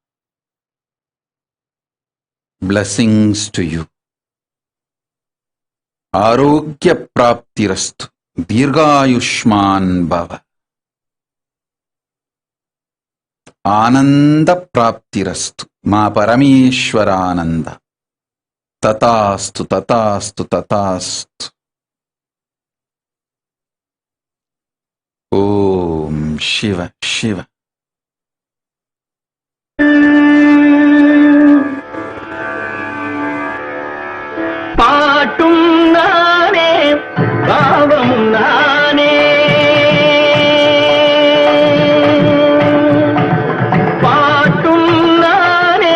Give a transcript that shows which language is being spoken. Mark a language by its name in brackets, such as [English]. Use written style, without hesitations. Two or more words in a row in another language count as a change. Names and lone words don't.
[English] Blessings to you [Sanskrit] आरोग्य प्राप्तिरस्तु दीर्घायुष्मान भव आनंद प्राप्तिरस्तु मा परमेश्वरानंद तथास्तु तथास्तु तथास्तु ओम शिव शिव [Tamil] பாட்டும் நானே பாவமும் நானே பாட்டும் நானே